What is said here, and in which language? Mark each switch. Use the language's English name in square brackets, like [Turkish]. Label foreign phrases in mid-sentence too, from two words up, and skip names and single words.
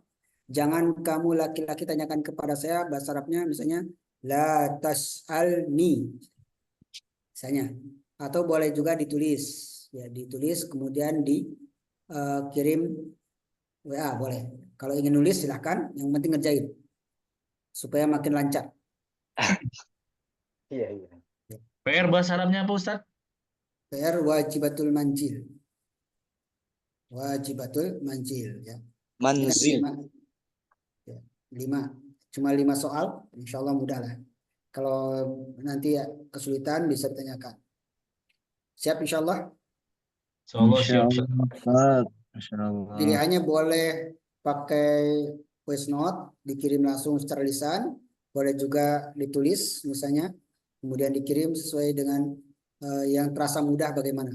[Indonesian] Jangan kamu laki-laki tanyakan kepada saya, bahasa Arabnya misalnya [Arabic] لا تسألني [Indonesian] misalnya, atau boleh juga ditulis ya, ditulis kemudian dikirim WA boleh. Kalau ingin nulis silahkan, yang penting ngerjain supaya makin lancar. Iya, iya. PR bahasa Arabnya apa Ustaz? [Arabic] PR واجبات المنزل. واجبات المنزل ya. [Indonesian] Ini kan Manzil. 5. Ya, 5. Cuma 5 soal, [Arabic] إن شاء الله [Indonesian] mudah lah. Kalau nanti ya kesulitan bisa ditanyakan. Siap [Arabic] إن شاء الله. [Indonesian] Insyaallah siap. Insyaallah Ustaz. Insyaallah. Pilihannya boleh pakai voice note, dikirim langsung secara lisan, boleh juga ditulis misalnya, kemudian dikirim sesuai dengan yang terasa mudah bagaimana.